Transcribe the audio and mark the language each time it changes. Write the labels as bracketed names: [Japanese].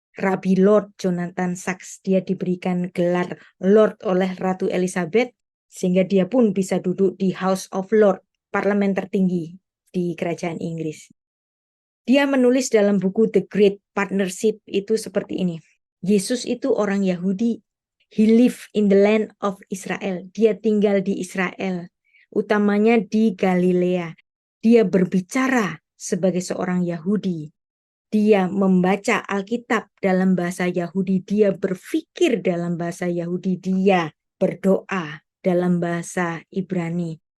[Indonesian] Rabi Lord Jonathan Sacks. Dia diberikan gelar Lord oleh Ratu Elizabeth sehingga dia pun bisa duduk di House of Lord, parlemen tertinggi di kerajaan Inggris. Dia menulis dalam buku The Great Partnership itu seperti ini. Yesus itu orang Yahudi. [English] He lived in the land of Israel. [Indonesian] Dia tinggal di Israel, utamanya di Galilea. Dia berbicara sebagai seorang Yahudi. Dia membaca Alkitab dalam bahasa Yahudi. Dia berpikir dalam bahasa Yahudi. Dia berdoa dalam bahasa Ibrani.